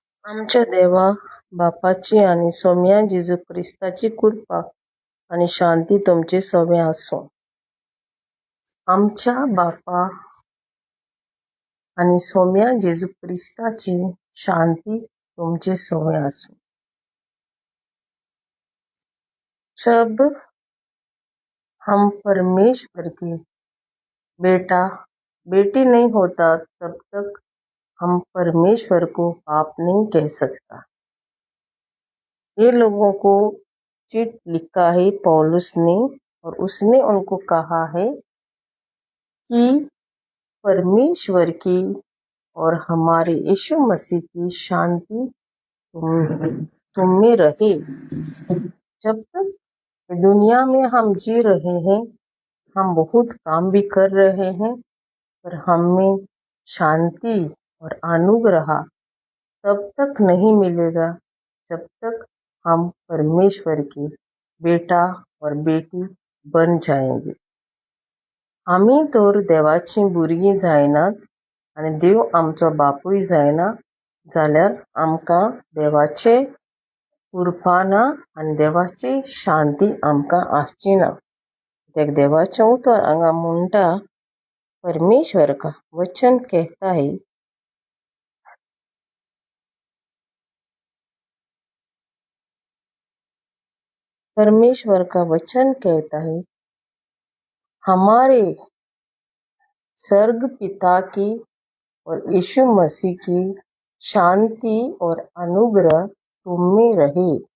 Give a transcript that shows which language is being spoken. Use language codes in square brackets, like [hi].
[kok] आमच्या देवा बापाची आणि सौम्या जेजू ख्रिस्ताची कृपा आणि शांती तुमचे सवे असो. आमच्या बापा आणि सौम्या जेजू ख्रिस्ताची शांती तुमचे सवे असो. [hi] जब हम परमेश्वर के बेटा बेटी नहीं होता तब तक हम परमेश्वर को बाप नहीं कह सकता। ये लोगों को चिट लिखा है पौलुस ने, और उसने उनको कहा है कि परमेश्वर की और हमारे यीशु मसीह की शांति तुम में रहे। जब तक दुनिया में हम जी रहे हैं, हम बहुत काम भी कर रहे हैं, पर हमें शांति और अनुग्रह तब तक नहीं मिलेगा जब तक हम परमेश्वर के बेटा और बेटी बन जाएंगे. [kok] आम्ही तर देवाची भुरगीं जायनात आनी देव आमचो बापूय जायना जाल्यार आमकां देवाचे कृपा ना आनी देवाची शांती आमकां आसची ना. कित्याक देवाचें उतर हांगा म्हणटा, [hi] परमेश्वर का वचन कहता है, परमेश्वर का वचन कहता है, हमारे स्वर्ग पिता की और यीशु मसीह की शांति और अनुग्रह तुम में रहे.